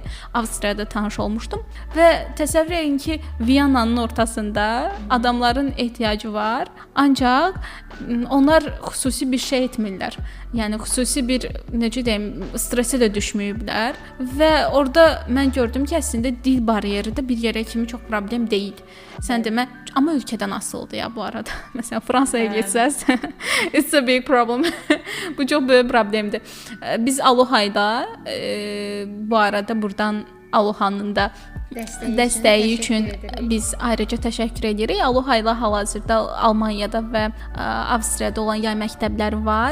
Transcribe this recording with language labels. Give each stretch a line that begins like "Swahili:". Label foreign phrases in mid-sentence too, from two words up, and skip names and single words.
Azerbaijani: Avstriyada tanış olmuşdum və təsəvvür edin ki, Viyananın ortasında adamların ehtiyacı var, ancaq onlar xüsusi bir şey etmirlər. Yəni xüsusi bir necə deyim, stressə də düşməyiblər və orada mən gördüm ki, əslində dil bariyeri də bir yerə kimi çox problem deyil. Sən demə, amma ölkədən asılıdır ya bu arada. Məsələn, Fransaya getsəz,
English: it's a big problem.
Azerbaijani: Bu çox böyük problemdir. Biz Alohayda bu arada buradan Alohanın da dəstəyi üçün biz ayrıca təşəkkür edirik. Aloha ilə hal-hazırda Almaniyada və Avstriyada olan yay məktəbləri var.